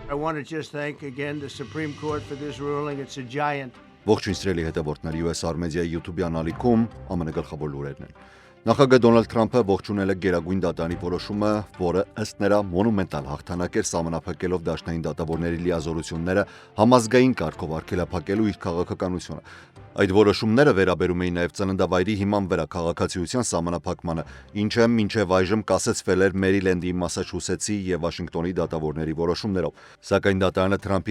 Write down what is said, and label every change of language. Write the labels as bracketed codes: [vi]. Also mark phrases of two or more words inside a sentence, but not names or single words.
[en] want to just thank again the Supreme Court for this ruling. It's a giant. [hy] Ողջույն սիրելի հետևորդներ, US Armedia YouTube-յան ալիքում ԱՄՆ գլխավոր լուրերն են։ Նախագահ Դոնալդ Թրամփը ողջունել է Գերագույն դատարանի որոշումը, որը ըստ նրա մոնումենտալ հաղթանակ էր սահմանափակելով դաշնային դատավորների լիազորությունները համազգային կարգով արգելափակելու իր քաղաքականությունը։ Այդ որոշումները վերաբերում էին նաև ծննդավայրի հիման վրա քաղաքացիության սահմանափակմանը, ինչը մինչև այժմ կասեցվել էր Մերիլենդի, Մասաչուսեթսի եւ Վաշինգտոնի դատավորների որոշումներով։ Սակայն դատարանը Թրամփի